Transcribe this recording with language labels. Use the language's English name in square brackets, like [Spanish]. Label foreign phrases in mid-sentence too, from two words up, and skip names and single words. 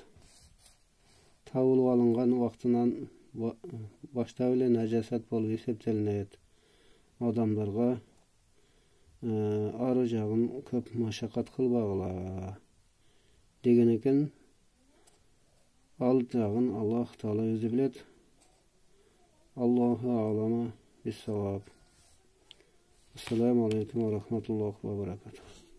[Kyrgyz] Табылып алынган убактынан баштап эле нажасат болуп эсептелинет. Адамдарга ары жагын көп машакат кылбагыла деген экен. Ал жагын Аллах Таала өзү билет. [Arabic] الله أعلم بالصواب. السلام عليكم ورحمة الله وبركاته.